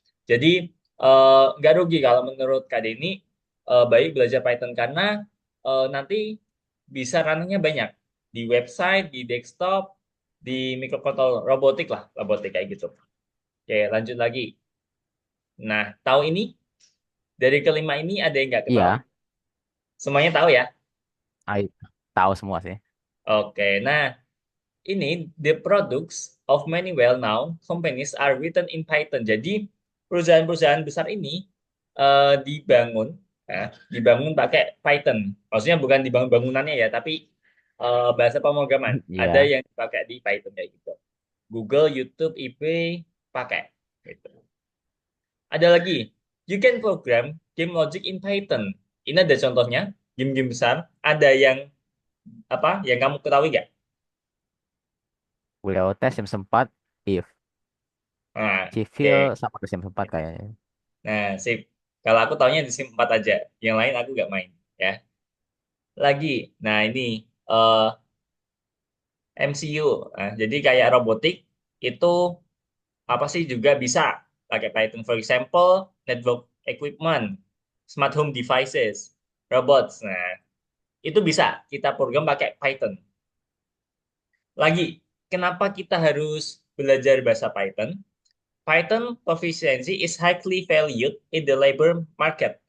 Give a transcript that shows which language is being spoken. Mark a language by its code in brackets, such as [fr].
[id] Jadi nggak rugi kalau menurut Kak Denny, baik belajar Python karena nanti bisa ranahnya banyak di website, di desktop, di microcontroller, robotik lah, robotik kayak gitu. Oke, lanjut lagi. Nah, tahu ini dari kelima ini ada yang nggak ketahui? Iya, Semuanya tahu ya? ai- tahu semua sih. Oke, nah ini [en] the products of many well-known companies are written in Python. [id] Jadi perusahaan-perusahaan besar ini dibangun, dibangun pakai Python. Maksudnya bukan dibangun bangunannya ya, tapi bahasa pemrograman. Ada Iya, yang dipakai di Python kayak gitu. Google, YouTube, eBay pakai. Gitu. Ada lagi, [en] you can program game logic in Python. [id] Ini ada contohnya, game-game besar. Ada yang apa? Yang kamu ketahui nggak? beliau tes sim 4 if Nah, civil oke. sama ke sim 4 kayaknya. Nah, sip. Kalau aku taunya di SIM 4 aja. Yang lain aku nggak main. Ya. Lagi. Nah, ini eh, MCU. Nah, jadi kayak robotik itu apa sih juga bisa pakai Python. [en] For example, network equipment, smart home devices, robots. [id] Nah, itu bisa kita program pakai Python. Lagi, kenapa kita harus belajar bahasa Python? [en] Python proficiency is highly valued in the labor market.